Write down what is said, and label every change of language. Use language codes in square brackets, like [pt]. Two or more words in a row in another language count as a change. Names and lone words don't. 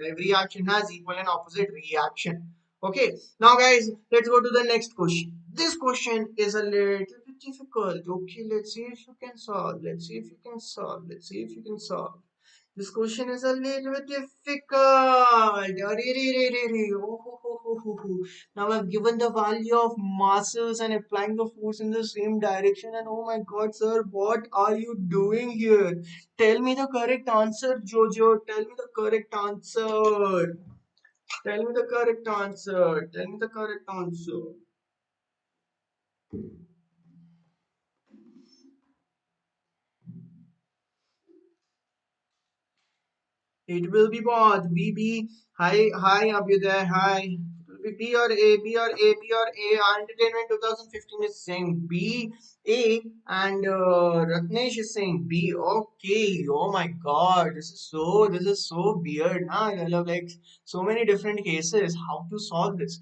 [en] Every action has equal and opposite reaction. Okay, now guys, let's go to the next question. This question is a little bit difficult. Okay, let's see if you can solve. Let's see if you can solve. This question is a little bit difficult. Oh, ho, ho, ho, ho, ho. Now I've given the value of masses and applying the force in the same direction. And oh my God, sir, what are you doing here? Tell me the correct answer, Jojo. Tell me the correct answer. Tell me the correct answer. Tell me the correct answer. It will be both. B, B. Hi, Abhyuday. Hi. It will be B or A, B or A, B or A. Entertainment 2015 is saying B, A, and Ratnesh is saying B. Okay. Oh my God. This is so weird. Huh? I love like so many different cases. How to solve this?